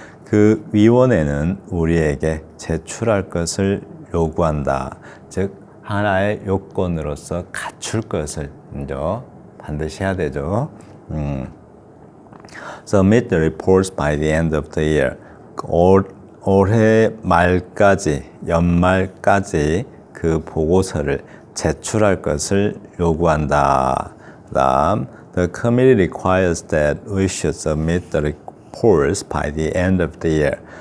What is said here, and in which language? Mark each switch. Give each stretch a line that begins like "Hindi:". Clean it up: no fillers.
Korean: 그 위원회는 우리에게 제출할 것을 요구한다. 즉, 하나의 요건으로서 갖출 것을 반드시 해야 되죠.
English: Submit the reports by the end of the year.
Korean: 올해 말까지, 연말까지 그 보고서를 제출할 것을 요구한다. 다음,
English: the committee requires that we should submit the reports by the end of the year.